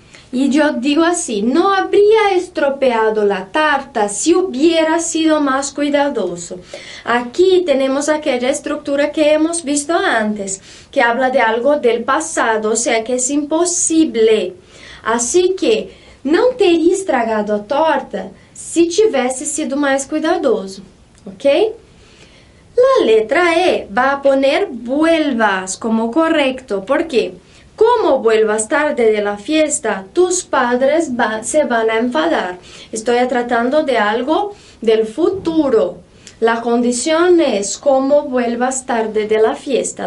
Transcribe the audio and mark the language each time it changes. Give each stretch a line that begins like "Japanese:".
Spanish: Y yo digo así, no habría estropeado la tarta si hubiera sido más cuidadoso. Aquí tenemos aquella estructura que hemos visto antes, que habla de algo del pasado, o sea que es imposible. Así que
Portuguese: não teria estragado a torta se tivesse sido mais cuidadoso, ¿ok?
Spanish: La letra E va a poner vuelvas como correcto, ¿por qué? Como vuelvas tarde de la fiesta, tus padres se van a enfadar. Estoy tratando de algo del futuro. La condición es como vuelvas tarde de la fiesta.